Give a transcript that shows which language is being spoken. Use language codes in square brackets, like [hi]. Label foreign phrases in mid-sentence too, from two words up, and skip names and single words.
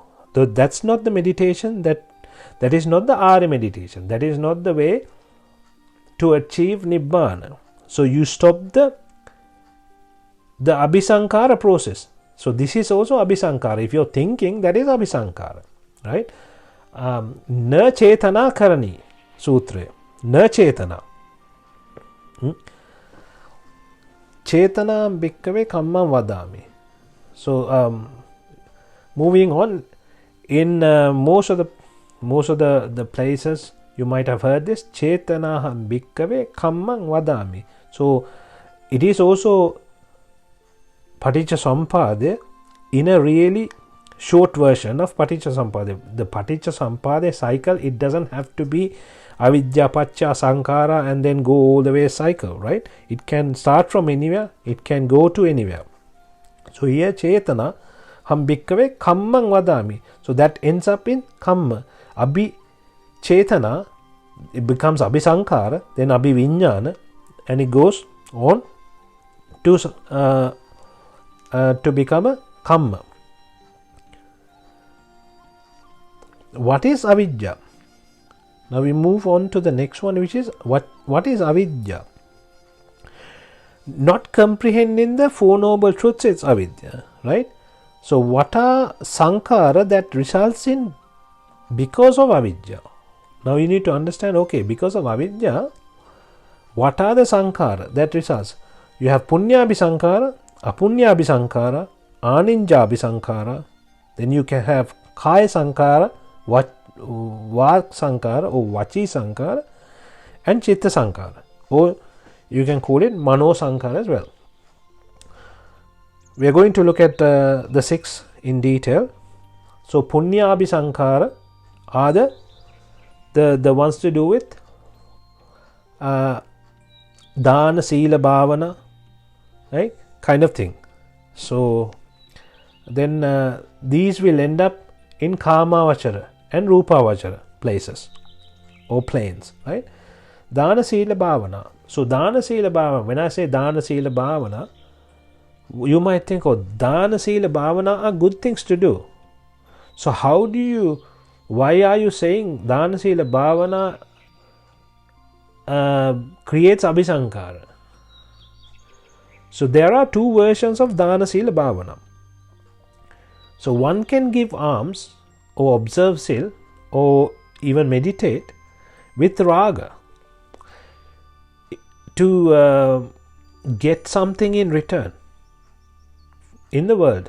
[en] So that's not the meditation. That is not the Arya meditation. That is not the way to achieve Nibbhana. So you stop the the abhisankara process. So this is also abhisankara. If you're thinking, that is abhisankara, right? [pi] Na chetana karani sutra. Na chetana. Chetana bhikkave kammam vadami. [en] So moving on, in most of the places you might have heard this, [pi] Chetana bhikkave kammam vadami. [en] So it is also Paticcasamuppada in a really short version of Paticcasamuppada. The Paticcasamuppada cycle, it doesn't have to be avidya, pacca, sankhara and then go all the way cycle, right? It can start from anywhere, it can go to anywhere. So here [pi] chetana ham bhikkave kammam vadami. [en] So that ends up in kamma. Abhi chetana, it becomes abhisankara, then abhivinyana, and it goes on to become a kamma. What is avidya? Now we move on to the next one, which is what is avidya? Not comprehending the Four Noble Truths is avidya, right? So what are sankhara that results in because of avidya? Now you need to understand, okay, because of avidya, what are the sankhara that results? You have [sa] punyabhisankara, apunyabhisankara, aninjabhisankara, [en] then you can have [pi] kaya sankhara, vak sankhara [en] or [pi] vachi sankhara, [en] and [pi] chitta sankhara, [en] or you can call it [pi] mano sankhara [en] as well. We are going to look at the 6 in detail. So punyabhisankara are the ones to do with [pi] dana, sila, bhavana, [en] right, kind of thing. So then these will end up in kamavachara and rupavachara places or planes, right? [pi] Dana, sila, bhavana. [en] So [pi] dana, sila, bhavana, [en] when I say [pi] dana, sila, bhavana, [en] you might think, oh, [pi] dana, sila, bhavana [en] are good things to do. So why are you saying [pi] dana, sila, bhavana [en] creates abhisankara? So there are 2 versions of [pi] dana, sila, bhavana. [en] So one can give alms or observe sil or even meditate with raga to get something in return in the world.